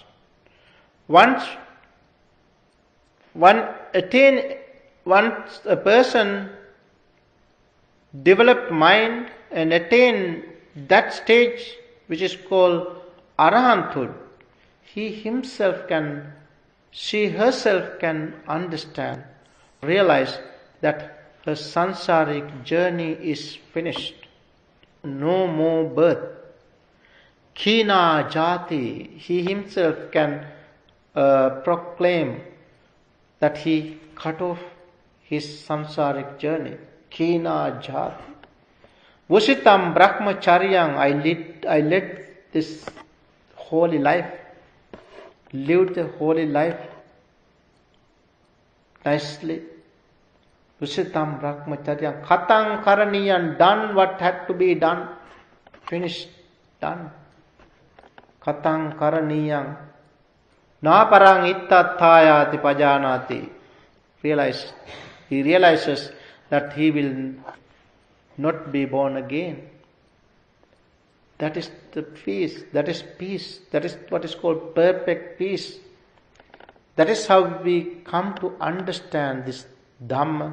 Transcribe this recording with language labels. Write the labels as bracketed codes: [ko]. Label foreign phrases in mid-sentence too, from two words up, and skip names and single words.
[en] Once a person develop mind and attain that stage which is called arahanthood, she herself can understand, realize that her sansaric journey is finished. No more birth. [pi] Kina jati, [en] he himself can proclaim that he cut off his sansaric journey. [pi] Kina jati. Vusitam brahmacharyang, [en] I led this holy life, lived the holy life nicely. [pi] Vusitam brahmacharyang, katang karaniyan, [en] done what had to be done, finished, done. [pi] Katang karaniyang, na parang ittathayati pajanati. [en] He realizes that he will not be born again. That is the peace. That is peace. That is what is called perfect peace. That is how we come to understand this Dhamma.